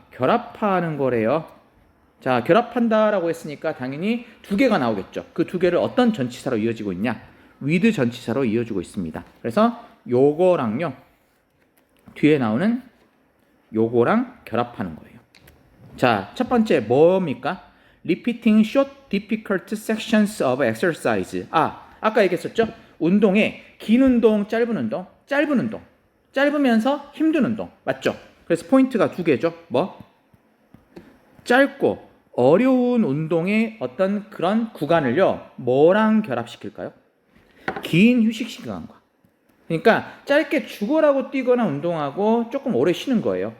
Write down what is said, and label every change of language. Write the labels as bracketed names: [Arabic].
[Korean] 결합하는 거래요. 자, 결합한다라고 했으니까 당연히 두 개가 나오겠죠. 그 두 개를 어떤 전치사로 이어지고 있냐? with 전치사로 이어지고 있습니다. 그래서 요거랑요, 뒤에 나오는 요거랑 결합하는 거예요. 자, 첫 번째 뭡니까? [English] Repeating short difficult sections of exercise. [Korean] 아까 얘기했었죠? 운동에 긴 운동, 짧은 운동, 짧은 운동, 짧으면서 힘든 운동, 맞죠? 그래서 포인트가 두 개죠. 뭐? 짧고 어려운 운동의 어떤 그런 구간을요, 뭐랑 결합시킬까요? 긴 휴식 시간과. 그러니까 짧게 죽어라고 뛰거나 운동하고 조금 오래 쉬는 거예요.